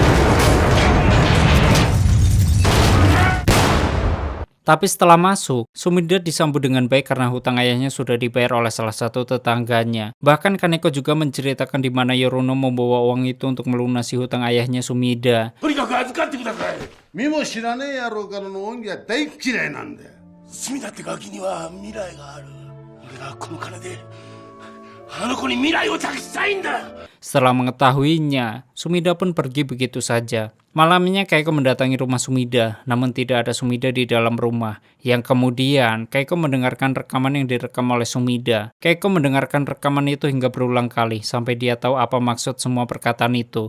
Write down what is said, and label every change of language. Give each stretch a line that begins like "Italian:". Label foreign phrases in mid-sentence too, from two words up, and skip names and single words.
Indonesian: Tapi setelah masuk, Sumida disambut dengan baik karena hutang ayahnya sudah dibayar oleh salah satu tetangganya. Bahkan Kaneko juga menceritakan di mana Yoruno membawa uang itu untuk melunasi hutang ayahnya Sumida.
Japanese: とにかく預かってください。見も知らねえ野郎からの恩義は大嫌いなんだよ。隅田ってガキには未来がある。俺がこの金であの子に未来を託したいんだ。
Indonesian: Setelah mengetahuinya, Sumida pun pergi begitu saja. Malamnya Keiko mendatangi rumah Sumida, namun tidak ada Sumida di dalam rumah. Yang kemudian, Keiko mendengarkan rekaman yang direkam oleh Sumida. Keiko mendengarkan rekaman itu hingga berulang kali, sampai dia tahu apa maksud semua perkataan itu.